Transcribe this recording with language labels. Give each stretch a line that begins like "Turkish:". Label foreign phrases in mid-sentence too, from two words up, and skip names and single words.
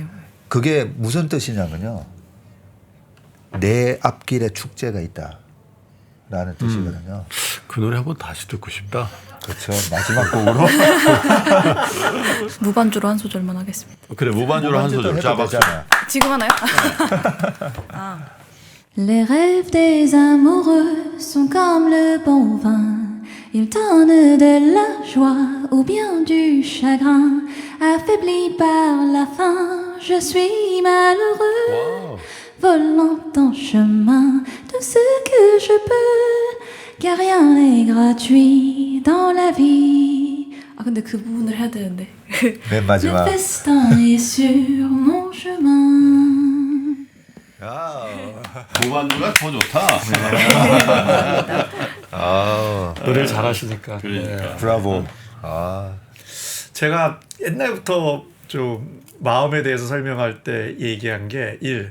Korean: 그게 무슨 뜻이냐면요. 내 앞길에 축제가 있다라는 뜻이거든요. 그 노래 한번 다시 듣고 싶다. 그렇죠. 마지막 곡으로. 무반주로 한 소절만 하겠습니다. 그래 무반주로 한 소절. 자 박수. 지금 하나요?
French: Les rêves des amoureux sont comme le bon vin. Ils donnent de la joie ou bien du chagrin. Affaibli par la faim, je suis malheureux. Volant en chemin de ce que je peux. Car rien n'est gratuit dans la vie.
Korean: 근데 그 부분을 해야 되는데. 맨 마지막.
French: Le festin est sur mon chemin.
Korean: 무반주가 더 좋다. 노래를 잘하시니까. 그러니까. 브라보. 제가 옛날부터 좀 마음에 대해서 설명할 때 얘기한 게 1.